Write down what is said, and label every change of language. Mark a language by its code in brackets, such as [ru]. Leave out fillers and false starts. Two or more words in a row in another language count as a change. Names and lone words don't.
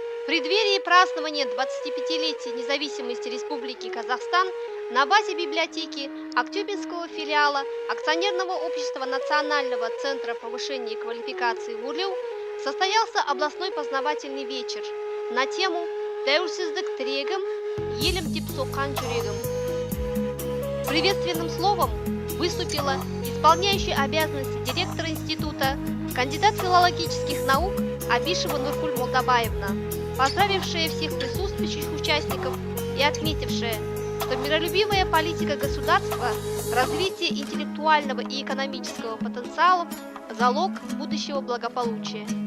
[ru] преддверии празднования 25-летия независимости Республики Казахстан на базе библиотеки Актюбинского филиала Акционерного общества Национального центра повышения квалификации ВУРЛЮ состоялся областной познавательный вечер на тему [kk] «Тәуелсіздік тірегім, елім деп соққан жүрегім». [ru] Приветственным словом выступила исполняющая обязанности директора института, кандидат филологических наук Абишева Нуркуль Молдабаевна, поздравившая всех присутствующих участников и отметившая, что миролюбивая политика государства, развитие интеллектуального и экономического потенциалов – залог будущего благополучия.